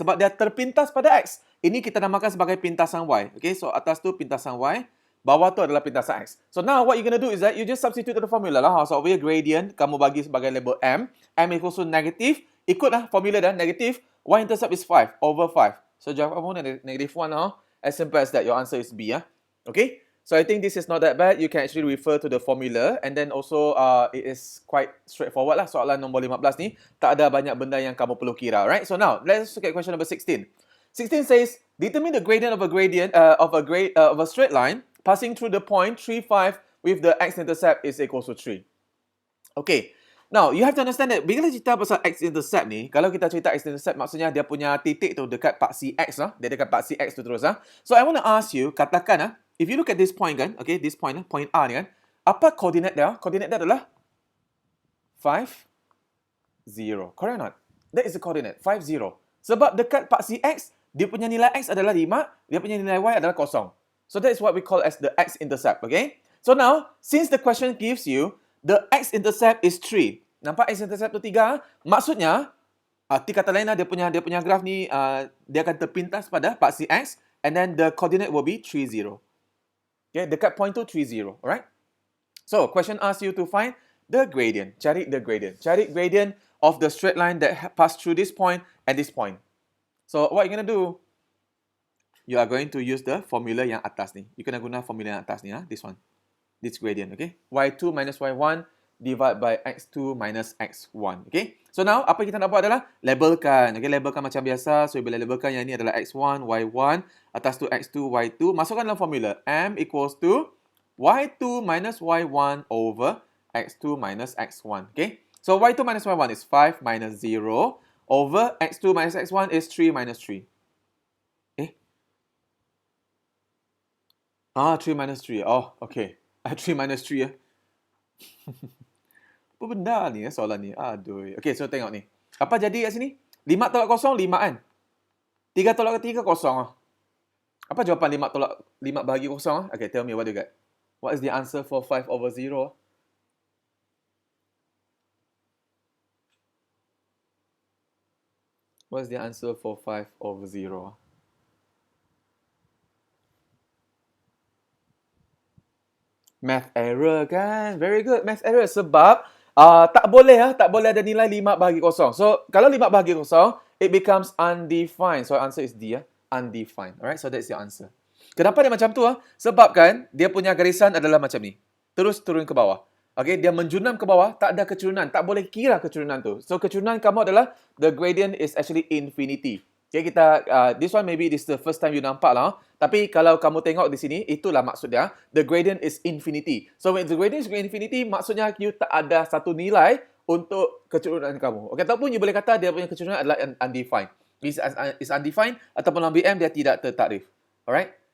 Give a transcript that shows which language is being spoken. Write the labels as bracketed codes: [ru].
[ms] Sebab dia terpintas pada x. Ini kita namakan sebagai pintasan y. Okay, so atas tu pintasan y. Bawah tu adalah pintasan x. [en] So now what you're going to do is that you just substitute the formula lah. So over here [ms] gradient, kamu bagi sebagai label m. [en] M equals to negative. [ms] Ikutlah formula dah, [en] negative. Y-intercept is 5 over 5. So jawapan negative 1 now. As simple as that. Your answer is B. Okay. So I think this is not that bad. You can actually refer to the formula. And then also it is quite straightforward lah. [ms] Soalan nombor 15 ni. Tak ada banyak benda yang kamu perlu kira. [en] Right. So now let's look at question number 16. 16 says, determine the gradient of a straight line passing through the point 3, 5 with the x-intercept is equal to 3. [ms] Okay. [en] Now, you have to understand that [ms] bila cerita pasal x-intercept ni, kalau kita cerita x-intercept maksudnya dia punya titik tu dekat paksi x lah. Dia dekat paksi x tu terus lah. [en] So, I want to ask you, [ms] katakan [en] if you look at this point kan, okay, this point point A ni kan, [ms] apa koordinat dia? Koordinat dia adalah 5, 0. [en] Correct or not? That is the coordinate, 5, 0. [ms] Sebab dekat paksi x, dia punya nilai x adalah 5, dia punya nilai y adalah 0. [en] So, that is what we call as the x-intercept, okay? So, now, since the question gives you the x-intercept is 3. [ms] Nampak x-intercept tu 3? Maksudnya, arti kata lain lah, dia punya graf ni, dia akan terpintas pada paksi x, [en] and then the coordinate will be 3, 0. [ms] Okay, dekat point tu 3, 0. Alright? [en] So, question asks you to find the gradient. [ms] Cari [en] the gradient. [ms] Cari [en] gradient of the straight line that pass through this point and this point. So, what you're going to do? You are going to use the formula yang atas ni. You [ms] kena guna formula yang atas ni, [en] this one. This gradient, okay? y2 minus y1 divide by x2 minus x1, okay? [ms] So now, apa kita nak buat adalah labelkan, okay? Labelkan macam biasa. So, bila labelkan yang ini adalah x1, y1, atas tu x2, y2. Masukkan dalam formula. [en] M equals to y2 minus y1 over x2 minus x1, okay? So, y2 minus y1 is 5 minus 0 over x2 minus x1 is 3 minus 3. 3 minus 3. Oh, okay. 3 minus 3 ya. [ms] Apa benda ni soalan ni? Aduh. Okay, so tengok ni. Apa jadi kat sini? 5 tolak 0, 5 kan? 3 tolak 3, 0 lah. Apa jawapan 5 tolak 5 bahagi 0? [en] Okay, tell me what you got. What is the answer for 5 over 0? What is the answer for 5 over 0? Math error [ms] kan? [en] Very good. [ms] Math error sebab tak boleh ada nilai 5 bahagi 0. So, kalau 5 bahagi 0, [en] it becomes undefined. So, answer is D, undefined. Alright, so that's your answer. [ms] Kenapa dia macam tu? Sebab kan, dia punya garisan adalah macam ni. Terus turun ke bawah. Okay, dia menjunam ke bawah, tak ada keturunan. Tak boleh kira keturunan tu. So, keturunan kamu adalah, [en] the gradient is actually infinity. [ms] Okay, kita, [en] this one maybe this is the first time you [ms] nampak lah. Tapi kalau kamu tengok di sini, itulah maksud dia. [en] The gradient is infinity. So when the gradient is infinity, [ms] maksudnya you tak ada satu nilai untuk keturunan kamu. Okay, ataupun you boleh kata dia punya keturunan adalah undefined. [en] Is undefined [ms] ataupun dalam BM dia tidak tertakrif. Alright?